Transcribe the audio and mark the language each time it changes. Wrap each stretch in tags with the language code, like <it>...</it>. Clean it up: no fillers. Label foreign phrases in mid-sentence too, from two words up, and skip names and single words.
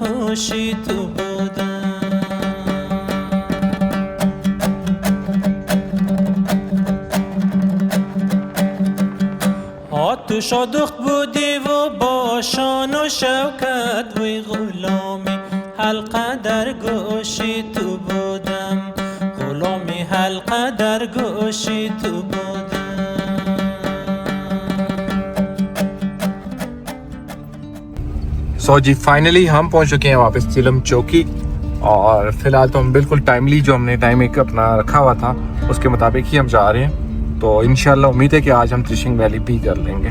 <fa>گوشی تو بودم تو شادخت بودی و با شان و شوکت وی غلامی حلقه در گوشی تو بودم غلامی حلقه در گوشی تو بودم</fa> <hi>सो जी फाइनली हम पहुंच चुके हैं वापस चिलम चौकी और फिलहाल तो हम बिल्कुल टाइमली जो हमने टाइम एक अपना रखा हुआ था उसके मुताबिक ही हम जा रहे हैं तो इंशाल्लाह उम्मीद है कि आज हम त्रिशिंग वैली भी कर लेंगे।</hi>